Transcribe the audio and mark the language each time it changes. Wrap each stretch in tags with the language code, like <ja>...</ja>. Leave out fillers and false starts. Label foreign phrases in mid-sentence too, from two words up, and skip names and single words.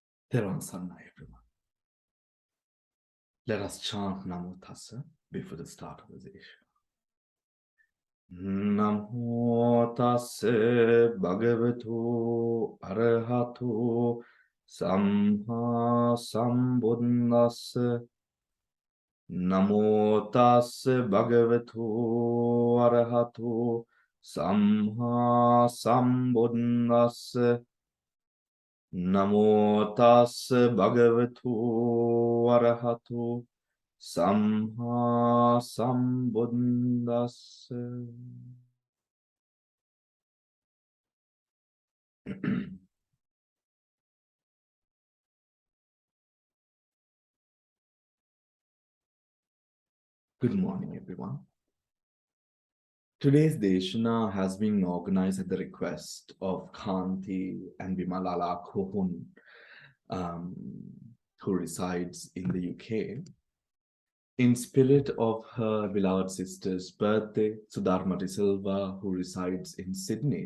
<en>Pannavamsa, everyone. Let us chant Namo Tassa before the start of the session.</en> <pi>Namo Tassa Bhagavato Arahato Samma Sambuddhassa. Namo Tassa Bhagavato Arahato Samma Sambuddhassa. Namo tassa bhagavato arahato samma sambuddhassa.</pi> <en>Good morning, everyone. Today's Deshana has been organized at the request of Khanti and Vimalala Kohun, who resides in the UK, in spirit of her beloved sister's birthday, Sudharma De Silva, who resides in Sydney.</en>